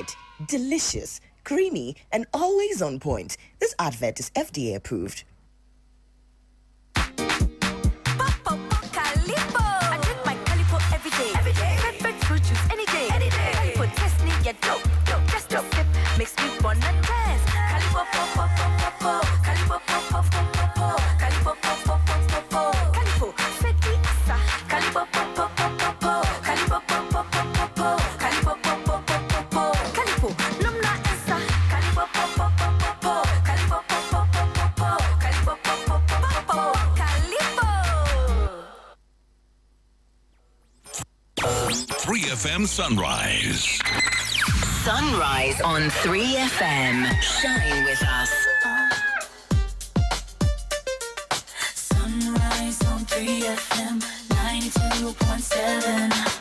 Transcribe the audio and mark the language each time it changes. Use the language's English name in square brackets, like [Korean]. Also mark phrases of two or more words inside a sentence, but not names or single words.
[English] Delicious, creamy, and always on point. This advert is FDA approved. Calipo. I drink my Calipo every day. Every day. Favorite fruit juice any day. Any day. Calipo taste me get dope. Dope. Just a sip makes me wanna dance. Calipo pop pop pop pop pop. Calipo pop pop pop pop pop. Calipo pop pop pop pop pop. [Akan] Calipo feti asa. [English] Calipo pop pop pop pop pop. Calipo pop pop pop pop pop. Calipo pop pop pop pop pop. [Akan] Calipo numna asa. [English] Calipo pop pop pop pop pop. Calipo pop pop pop pop pop. Calipo pop pop pop pop pop. Calipo. 3FM Sunrise. Sunrise on 3FM. Shine with us. Sunrise on 3FM 92.7.